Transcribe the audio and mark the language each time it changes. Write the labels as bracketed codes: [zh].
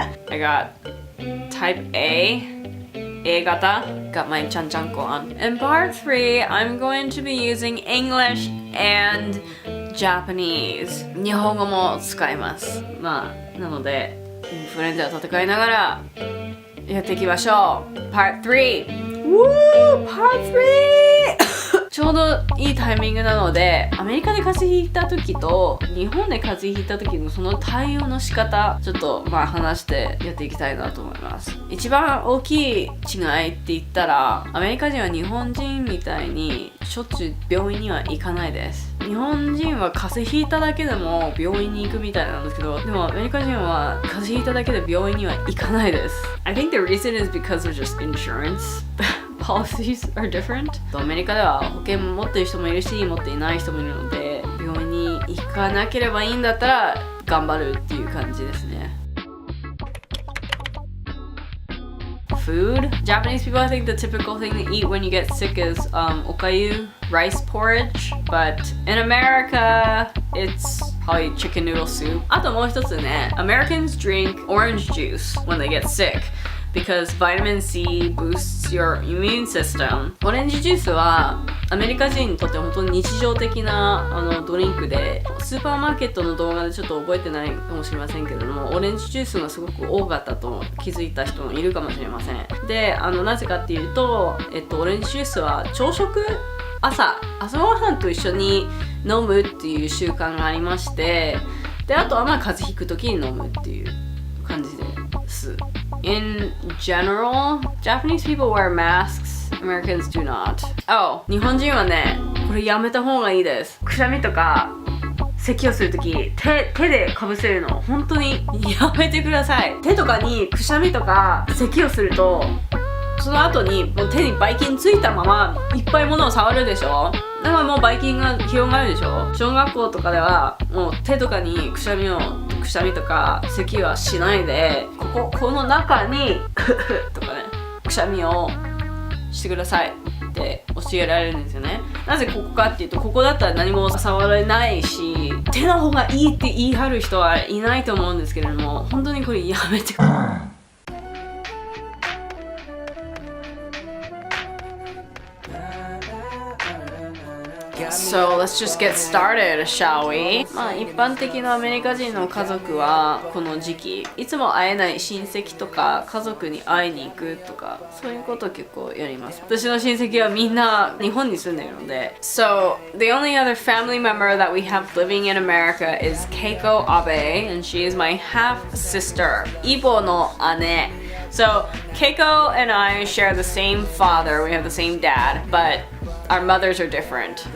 [en] I got type A型, got my chanchanko on. In part 3, I'm going to be using English and Japanese. [ja] 日本語も使います。なので、インフルエンザと戦いながらやっていきましょう。 [en] Part 3! Woo! Part 3! [ja] ちょうどいいタイミングなので、アメリカで風邪ひいた時と日本で風邪ひいた時のその対応の仕方、ちょっと話してやっていきたいなと思います。一番大きい違いって言ったら、アメリカ人は日本人みたいにしょっちゅう病院には行かないです。日本人は風邪ひいただけでも病院に行くみたいなんですけど、でもアメリカ人は風邪ひいただけで病院には行かないです。 [en] I think the reason is because of just insurance. Policies are different. [ja] アメリカでは保険持ってる人もいるし、持っていない人もいるので、病院に行かなければいいんだったら頑張るっていう感じですね。 [en] Food. Japanese people, I think the typical thing to eat when you get sick is okayu, rice porridge. But in America, it's probably chicken noodle soup. [ja] あともう一つね、 [en] Americans drink orange juice when they get sick.Because vitamin C boosts your immune system. [ja] オレンジジュースはアメリカ人にとって本当に日常的なドリンクで、スーパーマーケットの動画でちょっと覚えてないかもしれませんけれども、オレンジジュースがすごく多かったと気づいた人もいるかもしれません。で、なぜかっていうと、オレンジジュースは朝食、朝ごはんと一緒に飲むっていう習慣がありまして、で、あとは風邪ひく時に飲むっていう感じです。 [en] In general, Japanese people wear masks. Americans do not. [ja] Oh, 日本人はね、これやめた方がいいです。くしゃみとか咳をするとき、手でかぶせるの本当にやめてください。手とかにくしゃみとか咳をすると、その後にもう手にばい菌ついたままいっぱい物を触るでしょ。だからもうばい菌が広がるでしょ。小学校とかではもう手とかにくしゃみとか咳はしないで、この中にとかね、くしゃみをしてくださいって教えられるんですよね。なぜここかっていうと、ここだったら何も触れないし、手の方がいいって言い張る人はいないと思うんですけれども、本当にこれやめてください。 [en] So let's just get started, shall we? [ja] 一般的なアメリカ人の家族はこの時期いつも会えない親戚とか家族に会いに行くとか、そういうこと結構やります。私の親戚はみんな日本に住んでいるので。 [en] So the only other family member that we have living in America is Keiko Abe, and she is my half sister. [ja] イボの姉。 [en] So Keiko and I share the same father. We have the same dad, but our mothers are different.